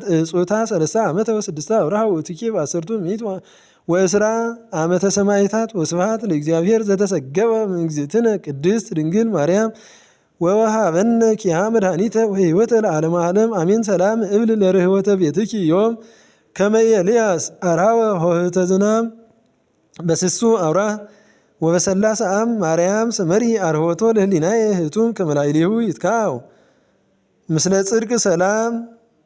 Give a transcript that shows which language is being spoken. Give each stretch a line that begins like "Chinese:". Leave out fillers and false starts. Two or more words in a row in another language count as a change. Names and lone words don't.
Geez: እጹታ 30 ዓመተ ወስድስተ አብርሃ ወእቱኪ በአሰርቱ ምዕት ወእስራ ዓመተ ሰማዕታት ወስብሐት ለእግዚአብሔር ዘተሰገበ እምእግዝእትነ ቅድስት ድንግል ማርያም ወወሃበነ ኪሃ መድኃኒተ ወሕይወተ ለዓለመ ዓለም አሜን። ሰላም እብል ለርኅወተ ቤትኪ ዮም ከመ ኤልያስ አርኀወ ኆኅተ ዝናም በስሱ አውራ ወበሰላሰ አም ማርያም ሰመሪ አርኅወቶ ለህሊናየ ህቱም ከመ ላዕሌሁ ይትካው ምስለ ጽድቅ ሰላም